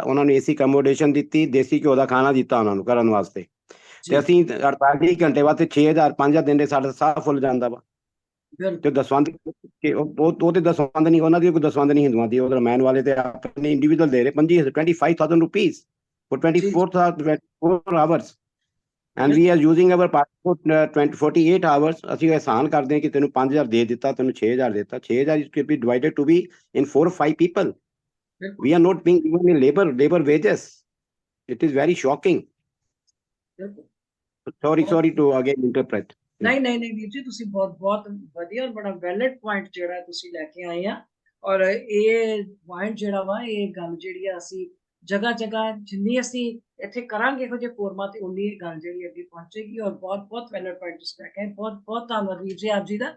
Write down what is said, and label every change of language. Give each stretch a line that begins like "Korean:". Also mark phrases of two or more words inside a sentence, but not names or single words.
Punjabi: ਉਹਨਾਂ ਨੂੰ
English: AC accommodation
Punjabi: ਦਿੱਤੀ, ਦੇਸੀ ਘਿਓ ਦਾ ਖਾਣਾ ਦਿੱਤਾ ਉਹਨਾਂ ਨੂੰ ਕਰਨ ਵਾਸਤੇ। ਤੇ ਅਸੀਂ 48 ਘੰਟੇ ਵਾਸਤੇ 6,000 5,000 ਦਿਨ ਦੇ ਸਾਡਾ ਸਾਹ ਫੁੱਲ ਜਾਂਦਾ ਵਾ। ਤੇ ਦਸਵੰਧ ਉਹ ਤੇ ਦਸਵੰਧ ਨਹੀਂ, ਉਹਨਾਂ ਦੀ ਕੋਈ ਦਸਵੰਧ ਨਹੀਂ ਹਿੰਦੂਆਂ ਦੀ, ਉਹ ਰਾਮਾਇਣ ਵਾਲੇ ਤੇ ਆਪਣੇ ਇੰਡੀਵਿਜੂਅਲ ਦੇ ਰਹੇ
English: 25,000 rupees for 24 hours and we are using our passport 48 hours।
Punjabi: ਅਸੀਂ ਇਹਸਾਨ ਕਰਦੇ ਹਾਂ ਕਿ ਤੈਨੂੰ 5,000 ਦੇ ਦਿੱਤਾ, ਤੈਨੂੰ 6,000 ਦਿੱਤਾ।
English: 6,000 is to be divided to be in 4 or 5 people. We are not being given in labor wages. It is very shocking. Sorry to again interpret.
Punjabi: ਨਹੀਂ ਵੀਰ ਜੀ, ਤੁਸੀਂ ਬਹੁਤ ਵਧੀਆ ਔਰ ਬੜਾ
English: valid point
Punjabi: ਜਿਹੜਾ ਤੁਸੀਂ ਲੈ ਕੇ ਆਏ ਆ। ਔਰ ਇਹ ਪੁਆਇੰਟ ਜਿਹੜਾ ਵਾ, ਇਹ ਗੱਲ ਜਿਹੜੀ ਆ ਅਸੀਂ ਜਗ੍ਹਾ ਜਿੰਨੀ ਅਸੀਂ ਇੱਥੇ ਕਰਾਂਗੇ ਇਹੋ ਜਿਹੇ ਫੋਰਮਾਂ ਤੇ, ਉਨੀ ਇਹ ਗੱਲ ਜਿਹੜੀ ਅੱਗੇ ਪਹੁੰਚੇਗੀ। ਔਰ ਬਹੁਤ
English: valid point
Punjabi: ਤੁਸੀਂ ਲੈ ਕੇ ਆਏ। ਬਹੁਤ ਧੰਨਵਾਦ ਵੀਰ ਜੀ ਆਪ ਜੀ ਦਾ।